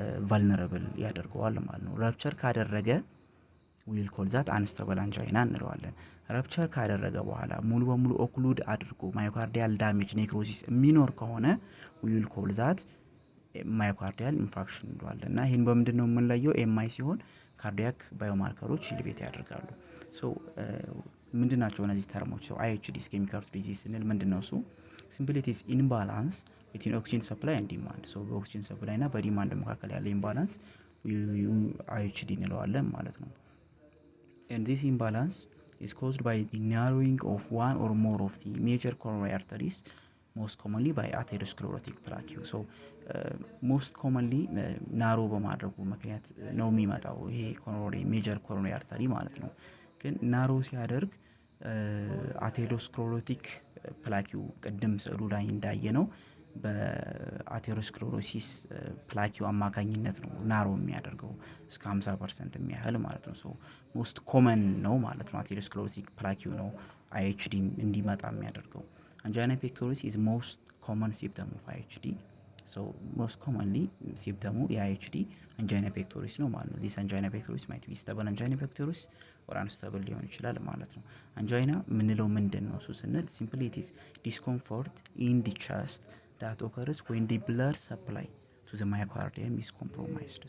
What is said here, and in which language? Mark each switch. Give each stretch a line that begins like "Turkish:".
Amharic: ቫልነራብል ያደርገዋል ማለት ነው። ራፕቸር ካደረገ
English: ዊል ኮል ዛት
Amharic: አንስታብል አንጃይና እንለዋለን። ራፕቸር ካደረገ በኋላ ሙሉ በሙሉ ኦክሉድ አድርጎ ማዮካርዲያል ዳሜጅ ኔክሮሲስ የሚኖር ከሆነ ዊል ኮል ዛት ማዮካርዲያል ኢንፋርክሽን እንለዋለን። እና ይህን በምንድን ነው የምንለየው? ኤምአይ ሲሆን ካርዲያክ ባዮማርከሮች ኢሊቬት ያደርጋሉ። ሶ ምንድን ናቸው እነዚህ ተርሞች? ሰው IHD ኢስኬሚክ ሃርት ዲዚዝ ስንል ምንድን ነው እሱ?
English: ሲምፕሊ ኢት ኢዝ ኢምባላንስ ቢትዊን ኦክሲጅን ሰፕላይ ኤንድ ዲማንድ።
Amharic: ሶ በኦክሲጅን ሰፕላይ እና በዲማንድ መካከል ያለ ኢምባላንስ IHD እንለዋለን ማለት ነው።
English: and this imbalance is caused by the narrowing of one or more of the major coronary arteries, most commonly by atherosclerotic plaque. so most commonly
Amharic: ናሮ በማድረጉ ምክንያት ነው የሚመጣው ይሄ ኮሮነሪ ሜጀር ኮሮነሪ አርተሪ ማለት ነው። ግን ናሮ ሲያደርግ አቴሮስክሌሮቲክ ፕላኪው ቅድም ስዕሉ ላይ እንዳየ ነው በአቴሮስክሌሮሲስ ፕላኪው አማካኝነት ነው ናሮ የሚያደርገው እስከ 50% የሚያህል ማለት ነው። ሶ ሞስት ኮመን ነው ማለት ነው። አቴሮስክሌሮቲክ ፕላኪው ነው IHD እንዲመጣ የሚያደርገው። አንጃይና ፔክቶሪስ
English: is most common symptom of IHD. so most commonly symptom
Amharic: የIHD አንጃይና ፔክቶሪስ ነው ማለት ነው።
English: this angina pectoris might be stable angina pectoris or unstable
Amharic: ሊሆን ይችላል ማለት ነው። አንጃይና ምንለው ምንድን ነው እሱ ስንል
English: simply it is discomfort in the chest that occurs when the blood supply to the myocardium is compromised.